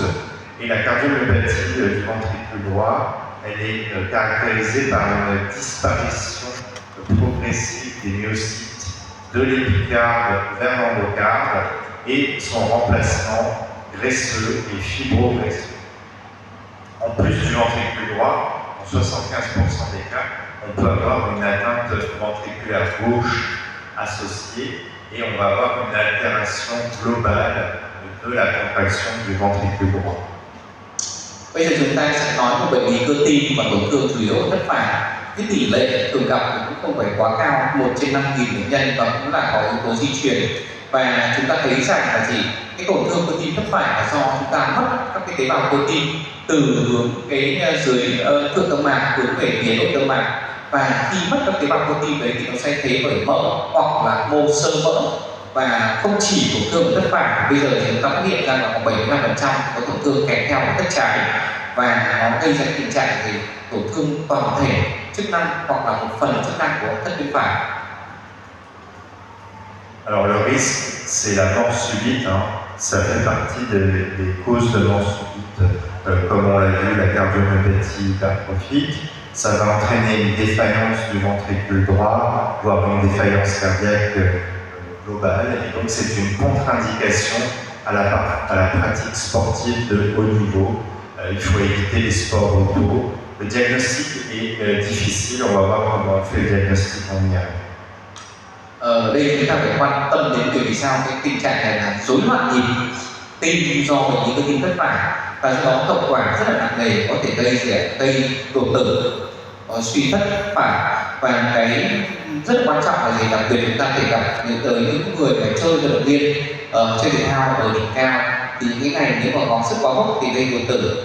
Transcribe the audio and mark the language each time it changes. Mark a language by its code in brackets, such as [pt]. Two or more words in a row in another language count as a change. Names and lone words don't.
[fr] Et la cardiomyopathie du ventricule droit, elle est caractérisée par une disparition progressive des myocytes de l'épicarde vers l'endocarde et son remplacement graisseux et fibrograisseux. En plus du ventricule droit, en 75% des cas, on peut avoir une atteinte ventriculaire gauche associée et on va avoir une altération globale de la contraction du ventricule droit. [vi] Bây giờ chúng ta sẽ nói một bệnh lý cơ tim và tổn thương chủ yếu ở thất phải. Cái tỷ lệ thường gặp thì cũng không phải quá cao, 1 trên 5.000 bệnh nhân, và cũng là có yếu tố di truyền. Và chúng ta thấy rằng là gì? Cái tổn thương cơ tim thất phải là do chúng ta mất các cái tế bào cơ tim từ hướng cái dưới thượng tâm mạc hướng về phía nội tâm mạc, Và khi mất các tế bào cơ tim đấy thì nó sẽ thế bởi mỡ hoặc là mô xơ mỡ, và không chỉ tổn thương ở thất phải. Bây giờ thì chúng ta phát hiện ra là có 75% có tổn thương kèm theo ở thất trái, và nó gây ra tình trạng gì tổn thương toàn thể chức năng hoặc là một phần chức năng của thất bên phải. [fr] Alors le risque, c'est la mort subite, hein. Ça fait partie des causes de mort subite, comme on l'a vu, la cardiomyopathie hypertrophique. Ça va entraîner une défaillance du ventricule droit, voire une défaillance cardiaque globale. Et donc c'est une contre-indication à la pratique sportive de haut niveau. Il faut éviter les sports auto. Le diagnostic est difficile, on va voir comment on fait le diagnostic en IRM. [vi] Ở đây chúng ta phải quan tâm đến vì sao cái tình trạng này là rối loạn nhịp tim do bệnh lý cơ tim thất phải, và do đó hậu quả rất là nặng nề, có thể gây đột tử, suy thất phải. Và cái rất quan trọng là gì, đặc biệt chúng ta thể gặp những người phải chơi vận động viên chơi thể thao ở đỉnh cao, thì những cái này nếu mà có sức quá mức thì gây đột tử.